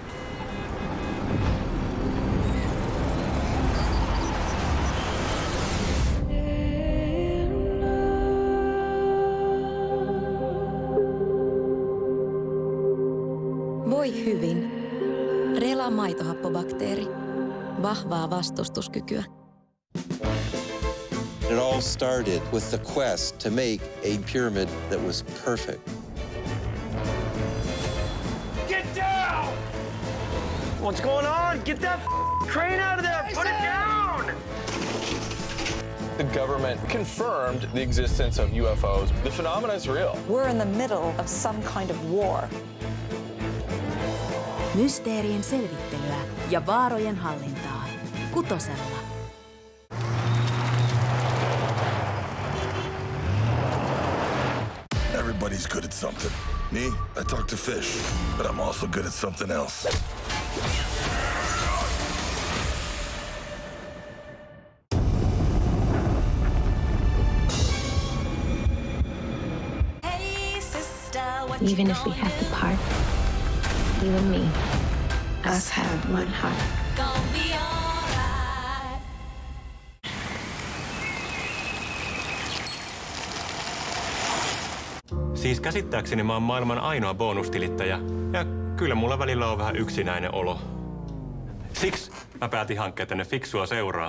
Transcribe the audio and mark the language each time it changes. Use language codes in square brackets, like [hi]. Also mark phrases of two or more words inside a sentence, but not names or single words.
[fi] Voi hyvin. Rela maitohappobakteeri. Vahvaa vastustuskykyä. [en] It all started with the quest to make a pyramid that was perfect. Get down! What's going on? Get that crane out of there! Put it down! The government confirmed the existence of UFOs. The phenomenon is real. We're in the middle of some kind of war. [fi] Mysteerien selvittelyä ja vaarojen hallintaa. Kutosella. [en] Everybody's good at something. Me, I talk to fish, but I'm also good at something else. Even if we have to part, you and me, us have one heart. [fi] Siis käsittääkseni mä oon maailman ainoa bonustilittäjä, ja kyllä mulla välillä on vähän yksinäinen olo. Siksi mä päätin hankkia tänne fiksua seuraa.